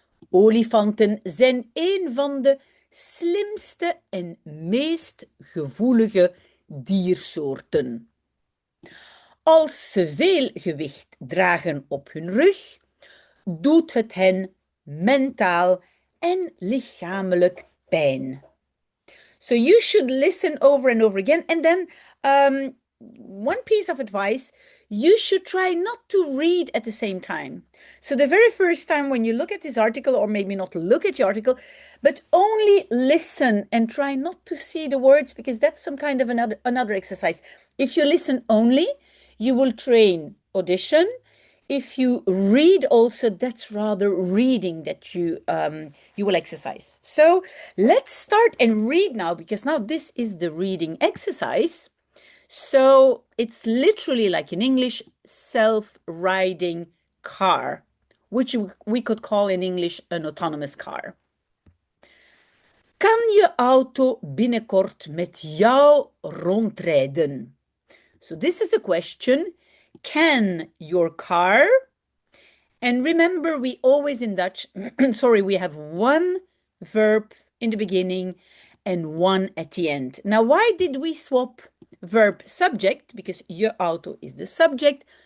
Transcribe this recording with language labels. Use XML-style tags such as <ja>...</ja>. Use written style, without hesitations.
<nl>Olifanten zijn een van de slimste en meest gevoelige diersoorten. Als ze veel gewicht dragen op hun rug, doet het hen mentaal en lichamelijk pijn.</nl> <en>So you should listen over and over again. And then one piece of advice, you should try not to read at the same time. So the very first time when you look at this article, or maybe not look at the article, but only listen and try not to see the words, because that's some kind of another exercise. If you listen only, you will train audition. If you read also, that's rather reading that you will exercise. So let's start and read now, because now this is the reading exercise. So it's literally like in English, self-riding car, which we could call in English an autonomous car.</en> <nl>Kan je auto binnenkort met jou rondrijden?</nl> <en>So this is a question. Can your car? And remember, we always in Dutch, sorry, we have one verb in the beginning and one at the end. Now, why did we swap verb subject? Because</en> <nl>je auto</nl> <en>is the subject.</en>